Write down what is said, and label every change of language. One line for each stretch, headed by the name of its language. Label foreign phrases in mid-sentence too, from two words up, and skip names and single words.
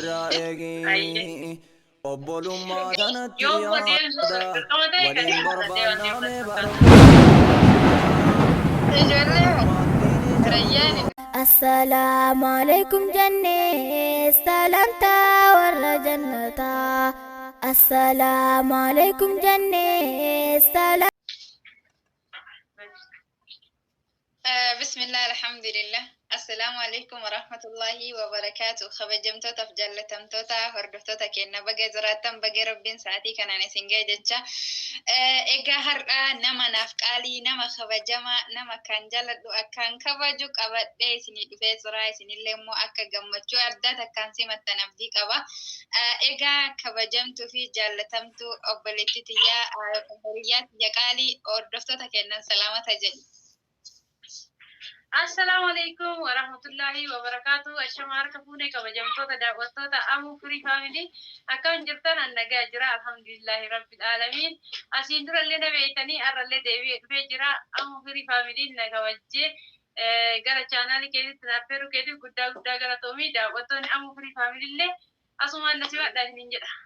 Oromo: Obbolummaa kanatti waliin barbaadamee
Arabic: السلام عليكم
Oromo: janne salamta warra jannata
Arabic: السلام عليكم
Oromo: janne salam
Arabic: بسم الله الحمد لله السلام عليكم ورحمة الله وبركاته Kabajamtoota fi jaallatamtoota hordoftoota keenya baga jiraattan baga
Oromo: rabbiin sa'aatii kanaan isin ga'e jecha egaa har'a nama naaf qaalii nama kabajama nama kan jaalladhu akkaan kabaju qabadhee isinii dhufee jira isinillee immoo akka gammachuu addaa takkaan simattan abdii qaba egaa kabajamtuu fi jaallatamtuu obboleettii tiyyaa hiriyaa tiyya qaalii hordoftoota keenyan salaamata jedhu.
Arabic: السلام عليكم ورحمة الله وبركاته.
Oromo: Ashamar kafune kabajamtoota daawwattoota Amu Free Family akkam jirtan annagaa jira
Arabic: الحمد لله رب العالمين.
Oromo: Asiin durallee na beeytanii arrallee deebi'ee dhufee jira Amu Free Family na kabajjee gara chaanaalii keessatti naafferu keetiif guddaa galatoomii daawwattoonni Amu Free Family illee asumaan na simadhaa isiniin jedha.